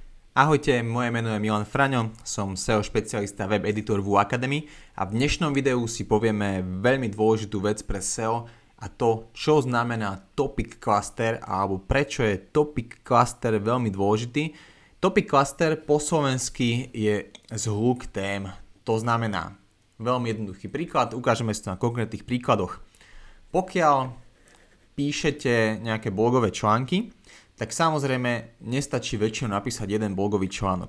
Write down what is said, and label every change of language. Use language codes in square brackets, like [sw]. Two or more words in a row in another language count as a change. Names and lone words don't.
[sk] Ahojte, moje meno je Milan Fraňo, som SEO špecialista [en] web editor [sk] v Academy a v dnešnom videu si povieme veľmi dôležitú vec pre SEO a to, čo znamená [en] topic cluster [sk] alebo prečo je [en] topic cluster [sk] veľmi dôležitý. [en] Topic cluster [sk] po slovensky je zhluk tém, to znamená veľmi jednoduchý príklad, ukážeme si to na konkrétnych príkladoch. Pokiaľ píšete nejaké blogové články, tak samozrejme nestačí väčšinou napísať jeden blogový článok.